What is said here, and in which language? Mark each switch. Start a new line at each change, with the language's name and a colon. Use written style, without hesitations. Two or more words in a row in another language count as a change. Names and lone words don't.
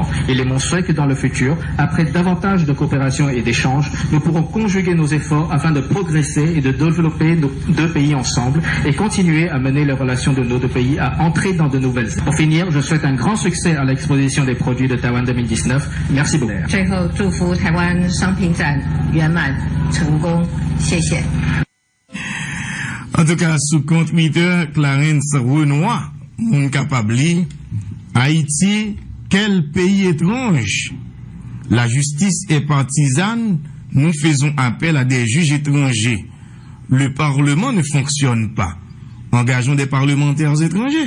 French: Il est mon souhait que dans le futur, après davantage de coopération et d'échanges, nous pourrons conjuguer nos efforts afin de progresser et de développer nos deux pays ensemble et continuer à mener les relations de nos deux pays à entrer dans de nouvelles ères. Pour finir, je souhaite un grand succès à l'exposition des produits de Taïwan 2019. Merci beaucoup.
Chinese: 最后祝福台湾商品展圆满成功，谢谢。
French: En tout cas, sous compte Twitter, Clarence Renoir, mon capable, Haïti, quel pays étrange? La justice est partisane, nous faisons appel à des juges étrangers. Le Parlement ne fonctionne pas. Engageons des parlementaires étrangers.